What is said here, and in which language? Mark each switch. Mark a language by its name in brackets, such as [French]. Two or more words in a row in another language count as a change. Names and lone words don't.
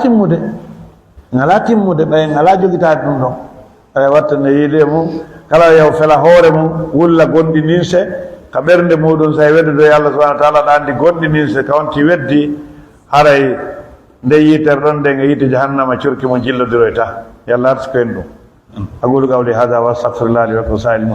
[Fula] ala timmude ɓay en ala jogitade ɗum ɗon aya watta ne yiide mum kala yaw fela hoore mum wulla gonɗi ninse ka ɓernde muɗum sa weddude Allah [Arabic] سبحانه وتعالى [Fula] ɗa andi gonɗi ninse ka wonti weddi haray nde yitere ɗon nden e yiite jahannama curki mo jillodiroyta yo Allah artu ko en ɗum [Arabic] أقول قولي هذا وأستغفر الله لي ولكم سائر المسلمين